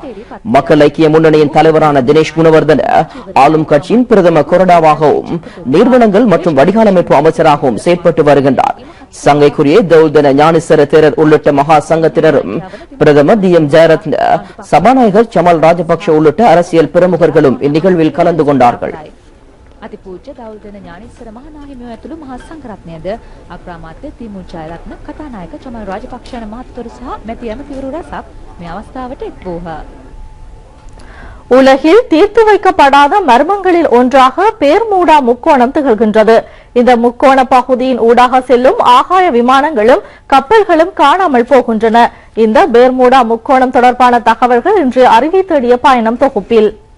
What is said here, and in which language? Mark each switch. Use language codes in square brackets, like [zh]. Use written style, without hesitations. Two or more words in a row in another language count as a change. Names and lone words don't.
[ta] மக்கள் ஐக்கிய முன்னணியின் தலைவரான தினேஷ் குணவர்தன ஆளும் கட்சியின் பிரதம கொறடாவாகவும் நீர்வளங்கள் மற்றும் வடிகாலமைப்பு அமைச்சராகவும் செயற்பட்டு வருகின்றார். சங்கைக்குரிய தௌல்தன ஞானிசர தேரர் உள்ளிட்ட மகா சங்கத்தினரும் பிரதமர் டி எம் ஜெயரத்ன, சபாநாயகர் சமல் ராஜபக்ஷ உள்ளிட்ட அரசியல் பிரமுகர்களும் இந்நிகழ்வில் கலந்து கொண்டார்கள். [si] අතිපූජ්‍ය දවුල්දෙන ඥානීස්වර මහානාහිමියෝ ඇතුළු මහා සංඝරත්නයද අග්‍රාමාත්‍ය තිමු ජයරත්න කතානායක චමල් රාජපක්ෂ යන මහත්වරු සහ මැති ඇමතිවරු රැසක් මේ අවස්ථාවට එක් වූහ. [ta] உலகில் தீர்த்து வைக்கப்படாத மர்மங்களில் ஒன்றாக பேர்மூடா முக்கோணம் திகழ்கின்றது. இந்த முக்கோண பகுதியின் ஊடாக செல்லும் ஆகாய விமானங்களும் கப்பல்களும் காணாமல் போகின்றன. இந்த பேர்மூடா முக்கோணம் தொடர்பான தகவல்கள் இன்று அறிவை தேடிய பயணம் தொகுப்பில்.